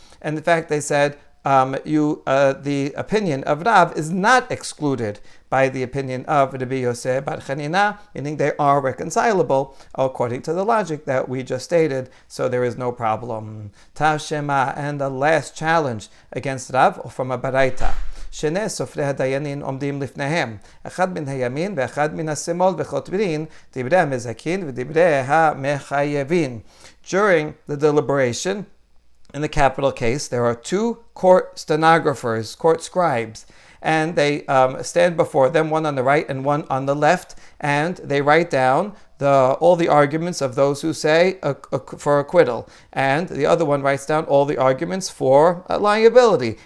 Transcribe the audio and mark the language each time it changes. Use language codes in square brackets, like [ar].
[en] And in fact, they said the opinion of Rav is not excluded by the opinion of Rabbi Yosef bar Chanina, meaning they are reconcilable according to the logic that we just stated. So there is no problem. Tashema, and the last challenge against Rav from a baraita. [he] שני סופרי הדיינים עומדים לפניהם, אחד מן הימין ואחד מן השמאל וכותבים דברי המזכין ודברי המחייבים. [en] During the deliberation, in the capital case, there are two court stenographers, court scribes, and they stand before them, one on the right and one on the left, and they write down all the arguments of those who say for acquittal, and the other one writes down all the arguments for liability.